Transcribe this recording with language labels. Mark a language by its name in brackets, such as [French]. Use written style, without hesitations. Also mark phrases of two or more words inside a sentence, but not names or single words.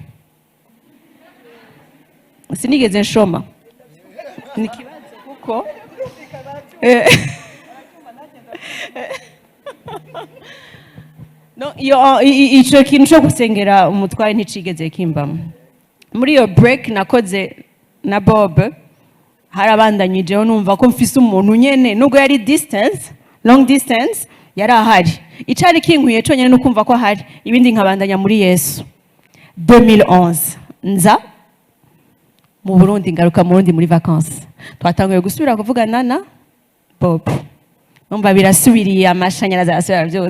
[Rundi] sinigeze nshoma ni kibazo kuko no ico kintu cyo gusengera umutware nticigeze kimbamo muri iyo break nakoze na Bob harabandanyijeho numva ko mfise umuntu nyene nubwo yari [English] distance long distance [Rundi] yari ahari. Icari kinkwiye conyene no kumva ko ahari, ibindi nkabandanya muri Yesu. 2011 nza mu Burundi, ngaruka mu Burundi muri vacances. Twatanguye gusubira kuvugana na Bob. Numva birasubiriye, amashanyarazi arasubira byose.